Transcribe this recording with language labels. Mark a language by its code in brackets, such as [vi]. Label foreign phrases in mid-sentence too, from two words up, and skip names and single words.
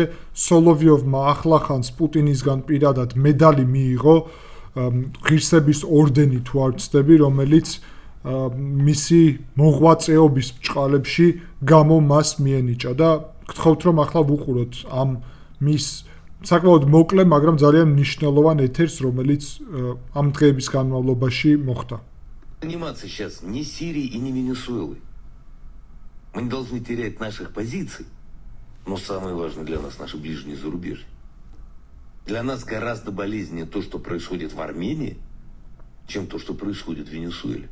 [ka] სოლოვიოვმა ახლახანს პუტინისგან პირადად მედალი მიიღო, ღირსების ორდენი თუ არ ვცდები, რომელიც მისი მოღვაწეობის ბრჭყალებში გამო მას მიენიჭა და გთხოვთ რომ ახლა ვუყუროთ ამ მის საკმაოდ მოკლე, მაგრამ ძალიან მნიშვნელოვან ეთერს, რომელიც ამ დღეების განმავლობაში მოხდა. [ru] Заниматься сейчас ни Сирией и ни Венесуэлой. Мы не должны терять наших позиций, но самое важное для нас наше ближнее зарубежье. Для нас гораздо болезненнее то, что происходит в Армении, чем то, что происходит в Венесуэле.